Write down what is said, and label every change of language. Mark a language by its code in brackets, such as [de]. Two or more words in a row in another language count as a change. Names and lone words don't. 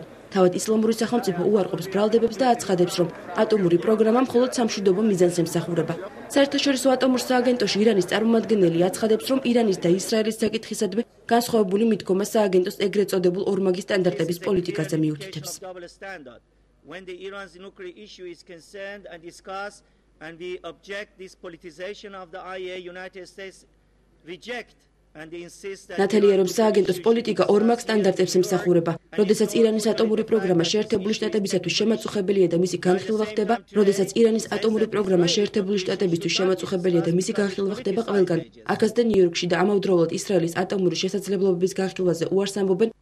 [ka] თავად ისლამური სახელმწიფო უარყოფს ბრალდებებს და აცხადებს, რომ ატომური პროგრამა მხოლოდ სამშვიდობო მიზანს ემსახურება. საერთაშორისო ატომურ სააგენტოში ირანის წარმომადგენელი აცხადებს, რომ ირანის და ისრაელის საკითხისადმი განსხვავებული მიდგომა სააგენტოს ეგრეთ წოდებულ ორმაგი სტანდარტების პოლიტიკაზე მიუთითებს. [en] When the Iran's nuclear issue is concerned and discussed, and we object this politicization of the IAEA, United States reject and insist that [ka] ნათელია, რომ სააგენტოს პოლიტიკა ორმაგ სტანდარტებს ემსახურება. როდესაც ირანის ატომური პროგრამა შეერთებული შტატებისათვის შემაწუხებელია და მისი განხილვა ხდება, როდესაც ირანის ატომური პროგრამა შეერთებული შტატებისთვის შემაწუხებელია და მისი განხილვა ხდება ყველგან. აქაც და ნიუ-იორკში და ამავდროულად ისრაელის ატომური შესაძლებლობების განხილვაზე უარს ამბობენ.